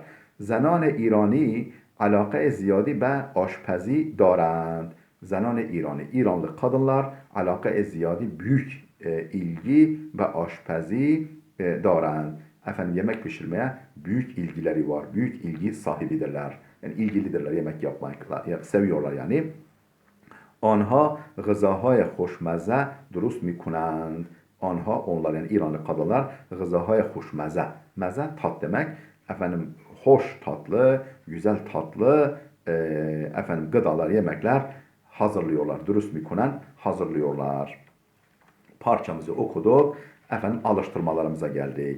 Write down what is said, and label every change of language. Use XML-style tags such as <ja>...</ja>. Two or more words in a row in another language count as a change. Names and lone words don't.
<fa>زنان ایرانی علاقه زیادی به آشپزی دارند.</fa> <tr>Zenan İranlı kadınlar</tr> <fa>علاقه زیادی</fa> <tr>büyük ilgi ve</tr> <fa>آشپزی دارند.</fa> <tr>Efendim yemek pişirmeye büyük ilgileri var, büyük ilgi sahibidirler. Yani ilgilidirler yemek yapmakla, seviyorlar yani.</tr> <fa>آنها غذاهای خوشمزه درست میکنند.</fa> <tr>آنها onlar yani İranlı kadınlar</tr> <fa>غذاهای خوشمزه.</fa> <tr>Meze tat demek. Efendim hoş tatlı, güzel tatlı efendim gıdalar, yemekler hazırlıyorlar.</tr> <fa>درست می‌کنند hazırlıyorlar.</fa> <tr>Parçamızı okuduk. Efendim alıştırmalarımıza geldik.</tr>